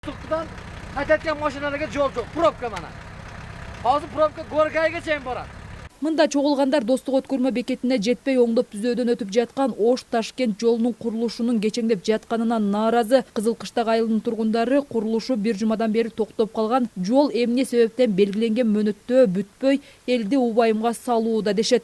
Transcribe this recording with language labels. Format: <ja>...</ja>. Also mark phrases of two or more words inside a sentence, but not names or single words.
<uz>Tuqdan qaytayotgan mashinalarga yo'l yo'q, probka mana. Hozir probka Go'rgayga chayin boradi.</uz> <ky>Мында чогулгандар Достук өткөрмө бекетине жетпей оңдоп түзөөдөн өтүп жаткан Ош-Ташкент жолунун курулушунун кечеңдеп жатканынан нааразы. Кызыл Кыштак айылынын тургундары курулушу бир жумадан бери токтоп калган, жол эмне себептен белгиленген мөөнөттө бүтпөй, элди убайымга салууда дешет.</ky>